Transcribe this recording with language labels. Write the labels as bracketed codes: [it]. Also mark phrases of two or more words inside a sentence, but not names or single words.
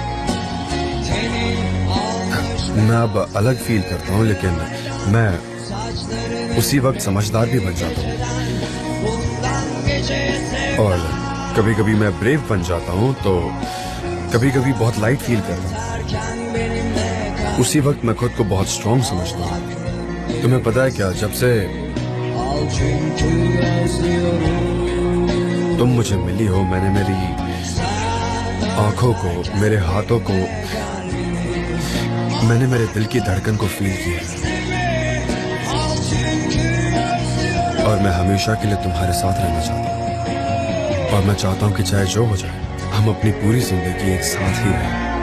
[hi] मैं अब अलग फील करता हूँ, लेकिन मैं उसी वक्त समझदार भी बन जाता हूँ, और कभी कभी मैं ब्रेव बन जाता हूँ, तो कभी कभी बहुत लाइट फील करता हूँ। उसी वक्त मैं खुद को बहुत स्ट्रॉन्ग समझता हूँ। तुम्हें पता है क्या, जब से [tr] Al çünkü özlüyorum. [hi] तुम मुझे मिली हो, मैंने मेरी आंखों को, मेरे हाथों को, मैंने मेरे दिल की धड़कन को फील किया, और मैं हमेशा के लिए तुम्हारे साथ रहना चाहता हूँ। और मैं चाहता हूँ कि चाहे जो हो जाए, हम अपनी पूरी जिंदगी एक साथ ही रहें।